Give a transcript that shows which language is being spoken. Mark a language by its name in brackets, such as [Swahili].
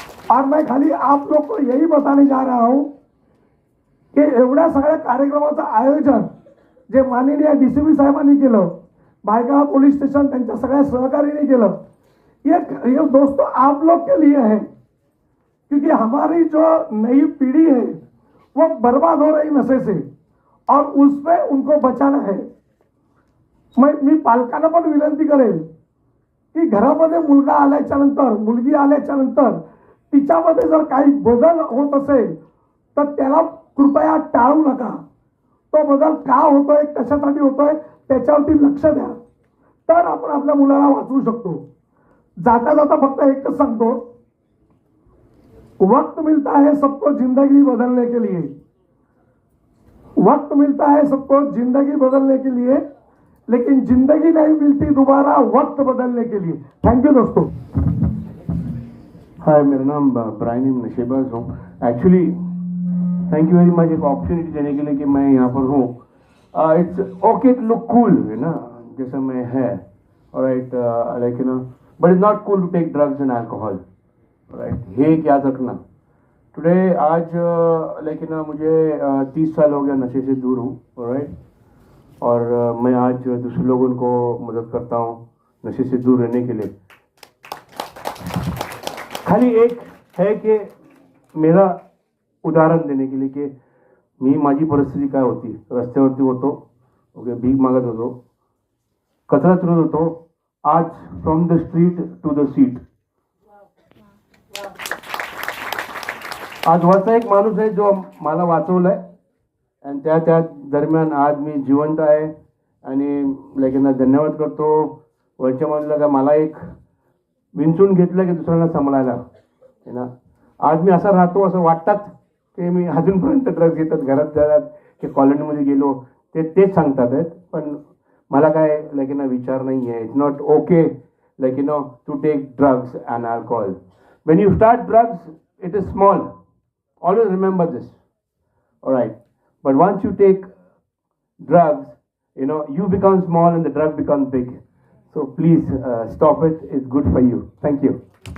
[Hindi] और मैं खाली आप लोग को यही बताने जा रहा हूँ की [Marathi] एवढ्या सगळ्या कार्यक्रमाचं आयोजन जे माननीय DCP साहेबांनी केलं, भायखळा पोलीस स्टेशन त्यांच्या सगळ्या सहकार्याने केलं, [Hindi] ये दोस्तों आप लोग के लिए है. क्योंकि हमारी जो नई पीढ़ी है वो बर्बाद हो रही नशे से, और उसमें उनको बचाना है. [Marathi] मी पालकांना पण विनंती करेल की घरामध्ये मुलगा आल्याच्या नंतर, मुलगी आल्याच्या नंतर तिच्यामध्ये जर काही बदल होत असेल तर त्याला कृपया टाळू नका. तो बदल का होतोय, कशासाठी होतोय त्याच्यावरती लक्ष द्या, तर आपण आपल्या मुलाला वाचवू शकतो. जाता जाता फक्त एकच सांगतो, [Hindi] वक्त मिलता है सबको जिंदगी बदलने के लिए, वक्त मिलता है सबको जिंदगी बदलने के लिए, लेकिन जिंदगी नहीं मिलती दोबारा वक्त बदलने के लिए. थैंक यू दोस्तों. हाय, मेरा नाम ब्रायन नशेबाज हूँ. [English] actually thank you very much [Hindi] एक अपॉर्चुनिटी देने के लिए कि मैं यहाँ पर हूँ. [English] it's okay to look cool, [Hindi] है ना, जैसा मैं है, [English] Right, like you know, but it's not cool to take drugs and alcohol, right. [Hindi] ये याद रखना. टुडे आज [English] like you know [Hindi] मुझे 30 साल हो गया नशे से दूर हूँ, राइट. और मैं आज दूसरे लोगों को मदद करता हूँ नशे से दूर रहने के लिए. खाली एक है कि मेरा उदाहरण देने के लिए कि [Marathi] मी माझी परिस्थिती काय होती. रस्त्यावरती होतो, ओके, भीक मागत होतो, कचरा चुरत होतो. [English] आज from the street to the seat. [Marathi] आज वरचा एक माणूस आहे जो मला वाचवलाय, आणि त्या दरम्यान आज मी जिवंत आहे. आणि लेकिन धन्यवाद करतो वरच्या माणूसला का मला एक विंचून घेतलं की दुसऱ्यांना सांभाळायला, है ना. आज मी असा राहतो असं वाटतात की मी अजूनपर्यंत ड्रग्ज घेतात, घरात जातात की कॉलनीमध्ये गेलो तेच सांगतात आहेत. पण मला काय लेकिन विचार नाही आहे. [English] It's not okay like, to take drugs and alcohol. When you start drugs, it is small. Always remember this. All right. But once you take drugs, you become small and the drug becomes big. So please stop it. It's good for you. Thank you.